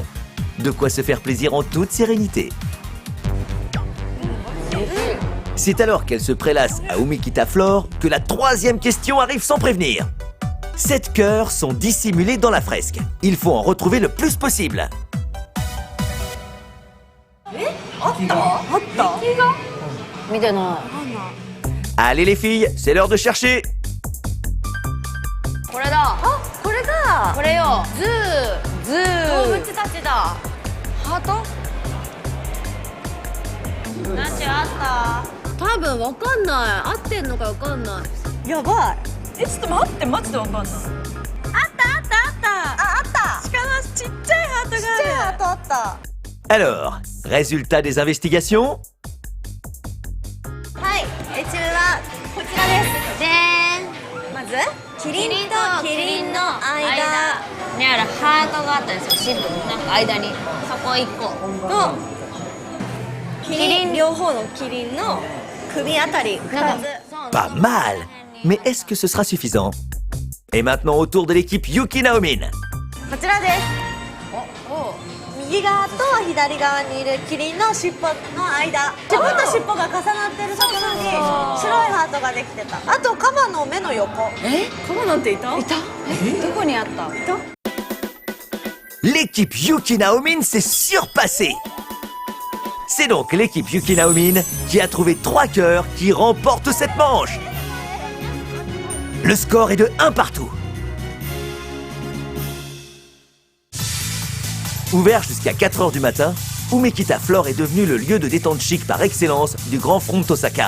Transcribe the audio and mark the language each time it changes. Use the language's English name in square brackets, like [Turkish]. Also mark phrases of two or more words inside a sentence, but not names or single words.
[French] De quoi se faire plaisir en toute sérénité. C'est alors qu'elle se prélasse à Umekita Floor que la 3e question arrive sans prévenir. 7 cœurs sont dissimulés dans la fresque. Il faut en retrouver le plus possible. Allez les filles, c'est l'heure de chercher. [Japanese] これだ。あ、これだ。これよ。ズー。動物たちだ。ハート？ナチあった。多分わかんない。合ってんのかわかんない。やばい。ちょっと待って、マジでわかんない。あったあったあった。あった。鹿のちっちゃいハートがある。ちっちゃいハートあった。 [French] Alors, résultat des investigations? [Japanese] はい、一部はこちらです。でーん。まずキリンとキリンの間にあるハートがあったんですよ。シンプルなんか間にそこ1個とキリン両方のキリンの首あたり2つ。 [French] Pas mal. Mais est-ce que ce sera suffisant? Et maintenant au tour de l'équipe Yuki Naomin. [Japanese] こちらです。右側と左側にいるキリンの尻尾の間、尻尾と尻尾が重なってるところに白いハートができてた。あとカバの目の横。カバなんていた？いた？どこにあった？いた？ [French] L'équipe Yuki Naomin s'est surpassée. C'est donc l'équipe Yuki Naomin qui a trouvé 3 cœurs qui remporte cette manche. Le score est de 1 partout. Ouvert jusqu'à 4h du matin, Umekita Floor est devenu le lieu de détente chic par excellence du Grand Front Osaka.